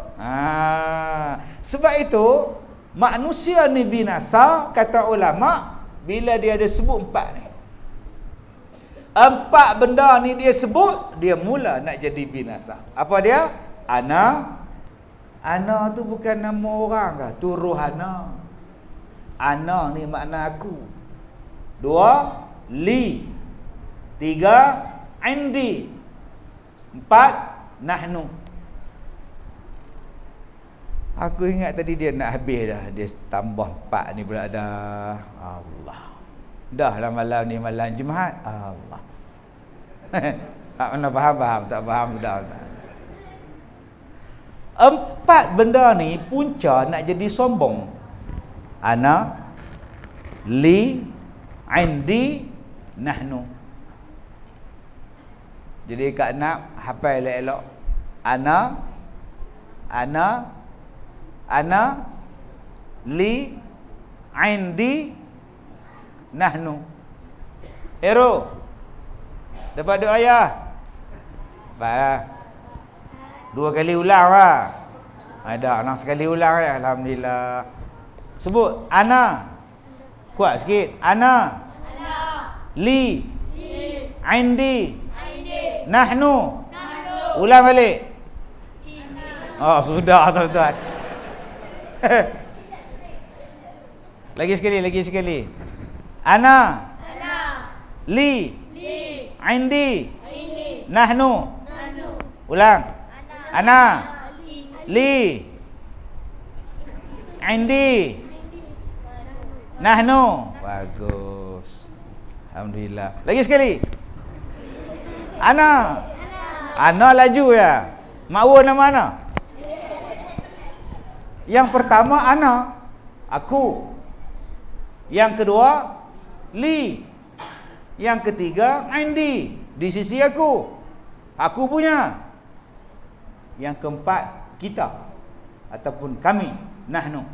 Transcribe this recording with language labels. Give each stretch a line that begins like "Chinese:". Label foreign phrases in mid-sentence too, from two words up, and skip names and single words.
Malay: Sebab itu manusia ni binasa, kata ulama, bila dia ada sebut 4 ni. 4 benda ni dia sebut, dia mula nak jadi binasa. Apa dia? Ana. Ana tu bukan nama orang ke? Tu ruh ana. Ana ni makna aku. 2, li. 3, indi. 4, nahnu. Aku ingat tadi dia nak habis dah. Dia tambah 4 ni pula dah. Allah. Dah lah malam ni malam Jumaat. Allah. Tak mana faham, tak faham dah. 4 benda ni punca nak jadi sombong.
Arabic: Ana, li, indi, nahnu.
Malay: Jadi Kak nak hafal elok-elok.
Arabic: Ana, li, indi, nahnu.
Malay: Hero, dapat doa ayah? Baiklah. 2 kali ulang lah. Ada anak sekali ulang ya. Alhamdulillah. Sebut ana. Kuat sikit. Ana.
Arabic: Li. Indi. Nahnu.
Malay: Ulang balik. Oh, sudah tuan-tuan. Lagi sekali.
Arabic: Ana. Li. Indi. Nahnu. Ulang. Ana. Li. Indi. Nahnu.
Malay: Bagus. Alhamdulillah. Lagi sekali. Ana. Ana laju ya. Makwa nama ana. Yang pertama ana, aku. Yang kedua li. Yang ketiga indi, di sisi aku. Aku punya. Yang keempat kita ataupun kami, nahnu.